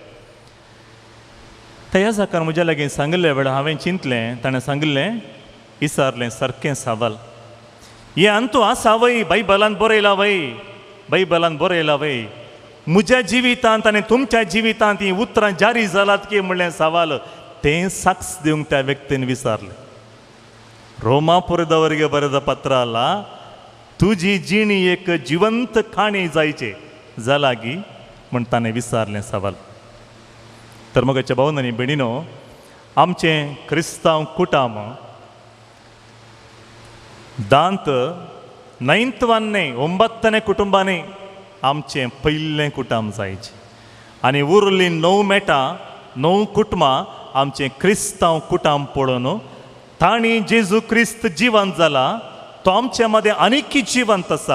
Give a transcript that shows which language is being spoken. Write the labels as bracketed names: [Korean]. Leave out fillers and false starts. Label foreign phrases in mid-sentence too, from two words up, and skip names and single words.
[Konkani] ह्या जाकार म्हज्या लागीं सांगिल्ले वेळार हांवें चिंतलें ताणें सांगिल्लें विचारलें सारकें सवाल हे अंतू आसा वय बायबलान बरयला वय बायबलान बरयला वय म्हज्या जिवितांत आनी तुमच्या जिवितांत ही उतरां जारी जालात की म्हणलें सवाल तें साक्ष दिवंक त्या व्यक्तीन विचारलें [Kannada] रोमापुरदवರಿಗೆ ಬರೆದ [Konkani] पत्र ಅಲ್ಲ तुजी जिणी एक जिवंत खाणी जायचे जाला गी म्हण ताणें विचारलें सवाल तर मोगाच्या भावनांनी भयणीनो आमचें क्रिस्तांव कुटाम दांत 9ನೇ 9ನೇ कुटुंबांनी आमचें पयलें कुटाम जायचें आनी उरलीं 9 मेटां 9 कुटुंबां आमचें क्रिस्तांव कुटाम पळोवन ताणी जेजू क्रिस्त जिवंत जाला तो आमचे मदें आनीक जिवंत आसा